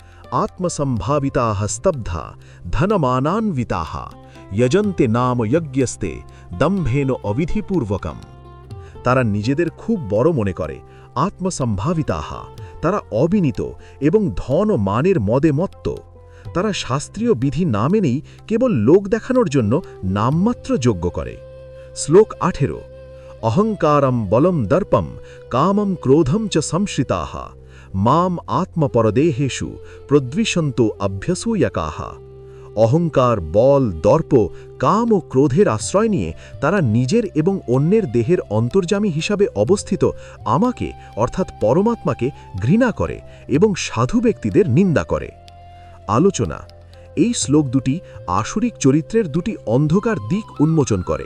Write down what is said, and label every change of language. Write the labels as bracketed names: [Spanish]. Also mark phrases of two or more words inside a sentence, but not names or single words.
[Sanskrit] আত্মসম্ভাবিতাহ স্তব্ধা ধনমানান্বিতাহ যজন্তে নাম যজ্ঞস্তে দম্ভেন অবিধিপূর্বকম। [Bangla] তারা নিজেদের খুব বড় মনে করে, আত্মসম্ভাবিতাহা, তারা অবিনীত এবং ধন ও মানের মদে মত্ত। তারা শাস্ত্রীয় বিধি না মেনেই কেবল লোক দেখানোর জন্য নামমাত্র যজ্ঞ করে। শ্লোক 18। [Sanskrit] অহংকারম বলম দর্পম কামম ক্রোধম চ সংশ্রিতাহ মাম আত্মপরদেহেষু প্রদ্বিষন্ত অভ্যসূয়কাহ। [Bangla] অহংকার, বল, দর্প, কাম ও ক্রোধের আশ্রয় নিয়ে তারা নিজের এবং অন্যের দেহের অন্তর্যামী হিসাবে অবস্থিত আমাকে অর্থাৎ পরমাত্মাকে ঘৃণা করে এবং সাধু ব্যক্তিদের নিন্দা করে। আলোচনা। এই শ্লোক দুটি আসরিক চরিত্রের দুটি অন্ধকার দিক উন্মোচন করে।